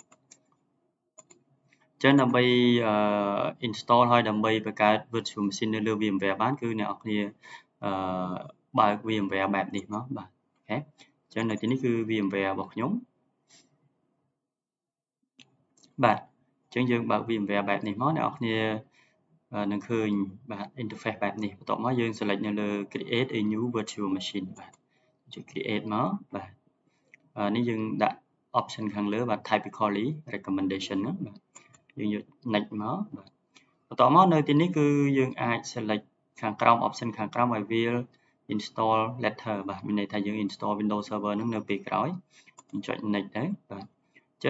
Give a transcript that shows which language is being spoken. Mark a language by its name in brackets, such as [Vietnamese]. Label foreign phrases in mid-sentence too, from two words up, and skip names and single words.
[Khmer] ចឹងដើម្បីinstall ហើយដើម្បីបង្កើត [English] virtual machine [Khmer] នៅលើ VMware បានគឺអ្នកនរគ្នាបើក VMware បែបនេះមកបាទអូខេចឹងនៅទីនេះគឺ VMware របស់ខ្ញុំបាទចឹងយើងបើក VMware បែបនេះមកអ្នកនរគ្នានឹងឃើញបាទ interface បែបនេះបន្ទាប់មកយើង select នៅលើ [English] create a new virtual machine [Khmer] បាទចុច create មកបាទនេះយើងដាក់ option ខាងលើបាទ [English] typically recommendation [Khmer] ណាបាទយើងយក next មកបាទបន្ទាប់មកនៅទីនេះគឺយើងអាច select ខាងក្រោម option ខាងក្រោមឲ្យវា [English] install later [Khmer] បាទមានន័យថាយើង [English] install Windows Server [Khmer] នឹងនៅពេលក្រោយយើងចុច next ទៅបាទអញ្ចឹង